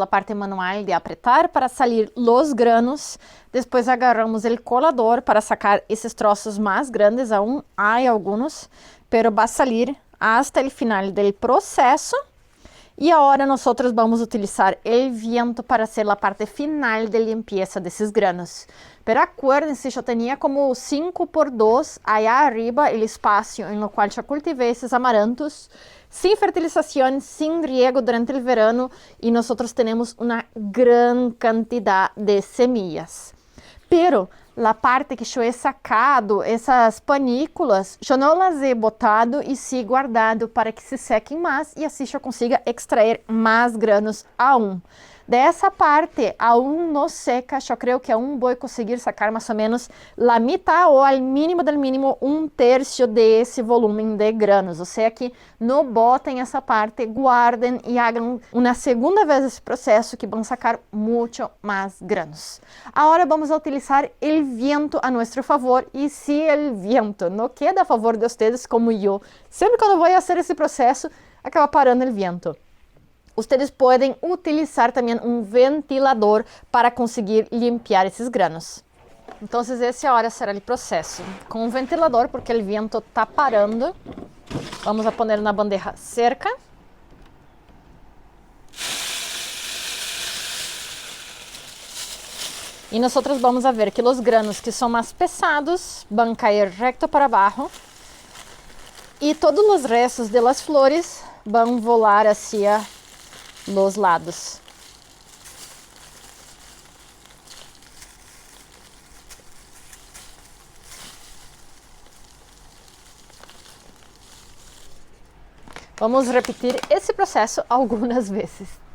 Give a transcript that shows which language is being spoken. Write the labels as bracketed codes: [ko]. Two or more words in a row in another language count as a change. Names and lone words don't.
[es] parte manual de apretar para salir los granos, después agarramos el colador para sacar esos trozos más grandes, aún hay algunos, pero va a salir hasta el final del proceso. [pt] E agora nós vamos utilizar o viento para ser a parte final de limpeza desses granos. [es] Pero acuérdense, [pt] eu tinha como 5x2 [es] allá arriba [pt] o espaço em lo qual eu cultivei esses amarantos, sem fertilização, sem riego durante o verano, e nós temos uma grande quantidade de semillas. Pero a parte que eu [es] he sacado, [pt] essas panículas, eu não [es] las he botado [pt] e sim guardado para que se sequem mais e assim eu consiga extrair mais granos aún. Dessa parte, aún não seca, eu creio que aún vou conseguir sacar mais ou menos a mitad ou ao mínimo del mínimo 1/3 desse volume de granos. Ou seja, que não botem essa parte, guardem e hagam uma segunda vez esse processo que vão sacar muito mais granos. Agora vamos utilizar o viento a nosso favor e se o viento não queda a favor de vocês como eu, sempre quando vou fazer esse processo, acaba parando o viento. Ustedes podem utilizar também um ventilador para conseguir limpiar esses granos. Então, esse agora será o processo. Com um ventilador, porque o vento está parando, [es] vamos a poner [pt] na bandeja cerca. E nós [es] vamos a ver [pt] que os granos que são mais pesados vão cair reto para abaixo e todos os restos de [es] las flores [pt] vão volar [es] hacia los lados. [pt] Vamos repetir esse processo algumas vezes.